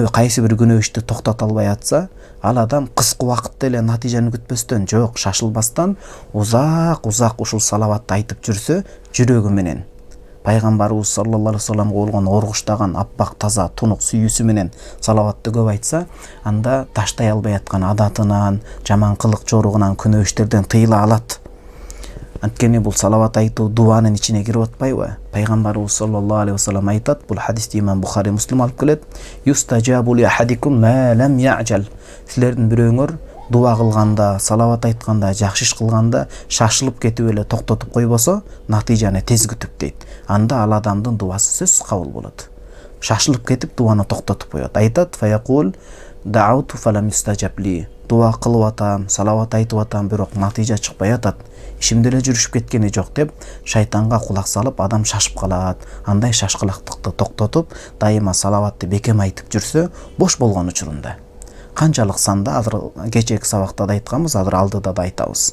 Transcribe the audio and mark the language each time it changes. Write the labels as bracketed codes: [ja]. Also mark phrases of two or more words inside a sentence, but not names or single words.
[ky] Кайсы бир күнөө ишти токтото албай атса, ал адам кыска убакытта эле натыйжаны күтпөстөн, жок, шашылбастан узак ушул салаватты айтып жүрсө, жүрөгү менен пайгамбарыбыз [ar] صلى الله عليه وسلم [ky] болгон оргуштаган аппак таза тунук сүйүүсү менен салаватты көп айтса, анда таштай албай аткан адатынан, жаман кылык жоругунан, күнөө иштерден тыйыла алат. Анткени бул салават айтуу дуанын ичине кирип атпайбы? Пайгамбарыбыз [ar] صلى الله عليه وسلم [ky] айтат, бул хадисти имам Бухари, Муслим алып келет. [ar] يستجاب لأحدكم ما لم يعجل. [ky] Силердин бирөөңөр дуа кылганда, салават айтканда, жакшы иш кылганда шашылып кетип эле токтотуп койбосо, натыйжаны тез күтүп дейт. Анда ал адамдын дуасы сөзсүз кабыл болот. Шашылып кетип дуаны токтотуп коет. Айтат: [ar] "فيقول دعوت فلم يستجب لي." [ky] Дуа кылып атам, салават айтып атам, бирок натыйжа чыкпай атат. Ишимде эле жүрүшүп кеткени жок деп шайтанга кулак салып, адам шашып калат. Андай шашкылактыкты токтотуп, дайыма салаватты бекем айтып жүрсө, бош болгон учурунда. Канчалык санда, азыр кечээки сабакта да айтканбыз, азыр алдыда да айтабыз.